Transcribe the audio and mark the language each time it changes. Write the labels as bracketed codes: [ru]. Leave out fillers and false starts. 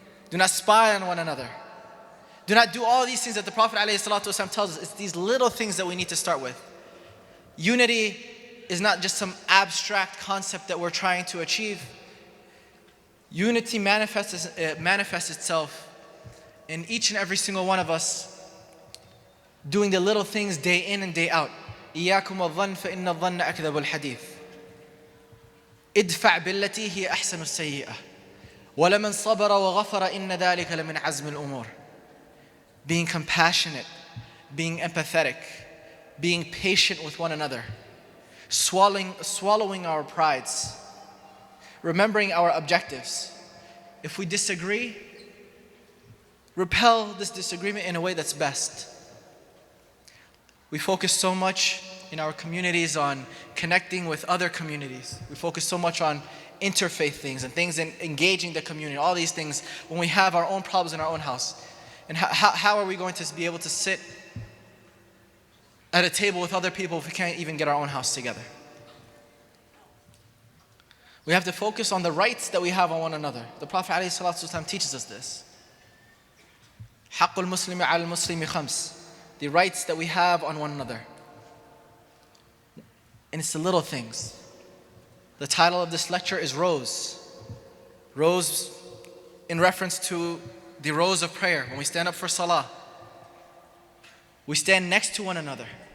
[en] Do not spy on one another. Do not do all these things that the Prophet ﷺ tells us. It's these little things that we need to start with. Unity is not just some abstract concept that we're trying to achieve. Unity manifests itself in each and every single one of us doing the little things day in and day out. [ar] إياكم الظن فإن الظن أكذب الحديث. ادفع بالتي هي أحسن السيئة. ولمن صبر وغفر إن ذلك لمن عزم الأمور. [en] Being compassionate, being empathetic, being patient with one another, swallowing our prides, remembering our objectives. If we disagree, repel this disagreement in a way that's best. We focus so much in our communities on connecting with other communities. We focus so much on interfaith things and things in engaging the community, all these things when we have our own problems in our own house. And how are we going to be able to sit at a table with other people if we can't even get our own house together? We have to focus on the rights that we have on one another. The Prophet ﷺ teaches us this. [ar] حق المسلم على المسلم خمس. [en] The rights that we have on one another. And it's the little things. The title of this lecture is Rows. Rows in reference to the rows of prayer. When we stand up for salah, we stand next to one another.